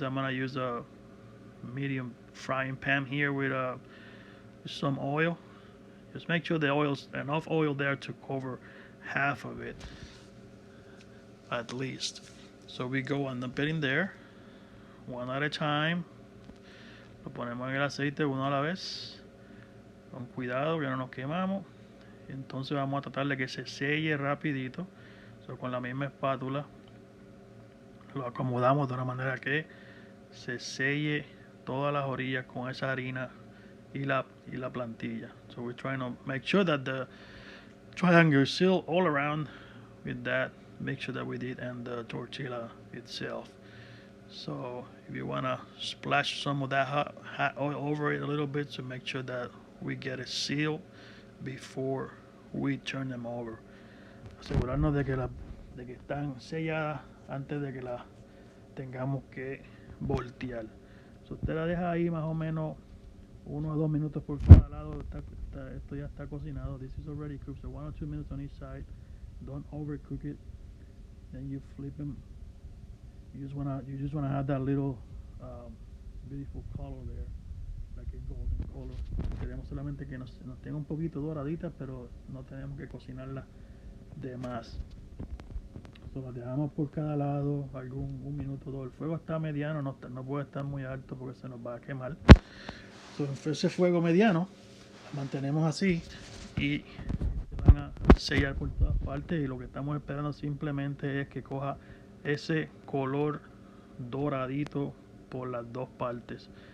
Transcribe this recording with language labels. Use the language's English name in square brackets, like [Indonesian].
[English] I'm gonna use a medium frying pan here with some oil. Just make sure the oil's enough oil there to cover half of it at least. So we go and dump it in there one at a time. [Spanish] Lo ponemos en el aceite uno a la vez, con cuidado que no nos quemamos. Y entonces vamos a tratar de que se selle rapidito. So, con la misma espátula lo acomodamos de una manera que se selle todas las orillas con esa harina y la plantilla. [English] So we're trying to make sure that the triangle is sealed all around with that mixture that we did and the tortilla itself. So if you want to splash some of that hot oil over it a little bit to make sure that we get it sealed before we turn them over. [Spanish] Asegurarnos de que están selladas antes de que las tengamos que voltear. So usted la deja ahí más o menos 1 o 2 minutos por cada lado. Esto ya está cocinado. [English] This is already cooked, so 1 or 2 minutes on each side. Don't overcook it. Then you flip them. You just wanna have that little beautiful color there, like a golden color. [Spanish] Queremos solamente que nos tenga un poquito doraditas, pero no tenemos que cocinarla de más. So las dejamos por cada lado un minuto o dos. El fuego está mediano, no puede estar muy alto porque se nos va a quemar. So, ese fuego mediano mantenemos así y se van a sellar por todas partes, y lo que estamos esperando simplemente es que coja ese color doradito por las dos partes.